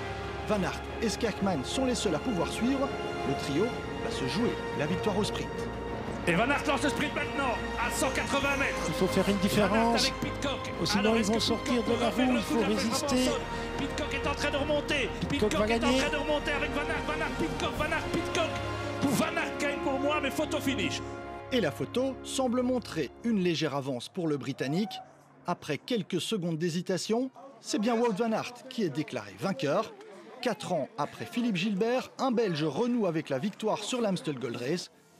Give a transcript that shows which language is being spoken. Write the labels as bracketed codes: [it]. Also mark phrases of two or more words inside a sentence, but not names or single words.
[fr] Van Aert et Skakman sont les seuls à pouvoir suivre. Le trio va se jouer la victoire au sprint. Et Van Aert lance le sprint maintenant à 180 mètres. Il faut faire une différence. Avec Pidcock. Sinon ils vont sortir de la roue, il faut résister. Pidcock est en train de remonter. Pidcock va est en gagner. train de remonter avec Van Aert. Van Aert, Pidcock, Van Aert, Pidcock. Van Aert gagne pour moi, mais photo finish. Et la photo semble montrer une légère avance pour le Britannique. Après quelques secondes d'hésitation, c'est bien Wout van Aert qui est déclaré vainqueur. 4 ans après Philippe Gilbert, un Belge renoue avec la victoire sur l'Amstel Gold Race.